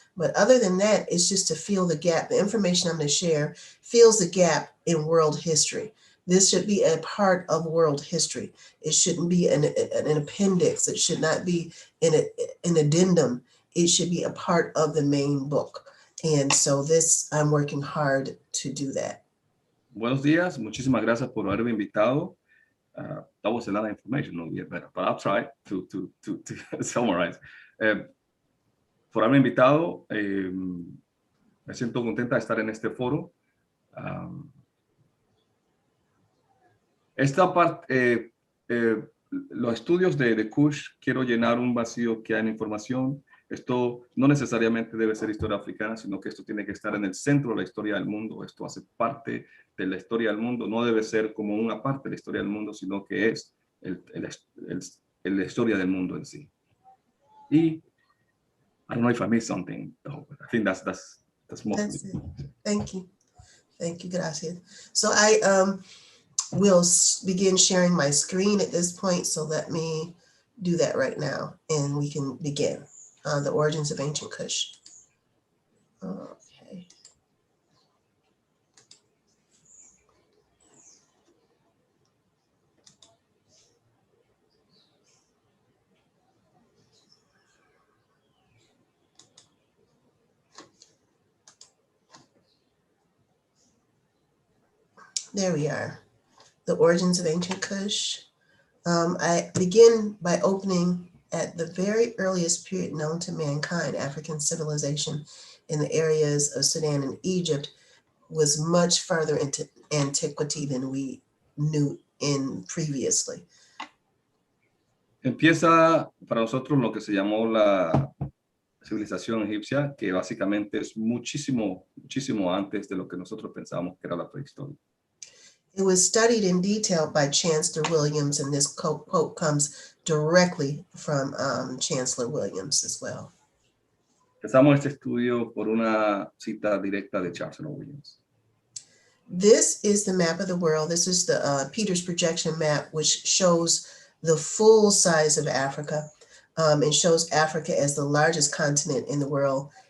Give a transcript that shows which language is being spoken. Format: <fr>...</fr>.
<en>But other than that, it's just to fill the gap. The information I'm going to share fills the gap in world history. This should be a part of world history. It shouldn't be an appendix. It should not be an addendum. It should be a part of the main book. And so I'm working hard to do that.</en> <es>Buenos días. Muchísimas gracias por haberme invitado.</es> <en>That was a lot of information, no, yeah, but I'll try to summarize.</en> <es>Por haberme invitado, me siento contenta de estar en este foro. Esta parte, los estudios de Kush, quiero llenar un vacío que hay en información. Esto no necesariamente debe ser historia africana, sino que esto tiene que estar en el centro de la historia del mundo. Esto hace parte de la historia del mundo. No debe ser como una parte de la historia del mundo, sino que es la historia del mundo en sí.</es> <en>Y I don't know if I missed something, though, but I think that's mostly. That's it. Thank you. Thank you, gracias. So I will begin sharing my screen at this point. So let me do that right now and we can begin. The origins of ancient Kush. Okay. There we are. The origins of ancient Kush. I begin by opening at the very earliest period known to mankind. African civilization in the areas of Sudan and Egypt was much farther into antiquity than we knew in previously.</en> <es>Empieza para nosotros lo que se llamó la civilización egipcia, que básicamente es muchísimo antes de lo que nosotros pensábamos que era la prehistoria.</es> <en>It was studied in detail by Chancellor Williams, and this quote comes directly from Chancellor Williams as well.</en> <es>Empezamos este estudio por una cita directa de Chancellor Williams.</es> <en>This is the map of the world. This is the Peters projection map, which shows the full size of Africa and shows Africa as the largest continent in the world.</en>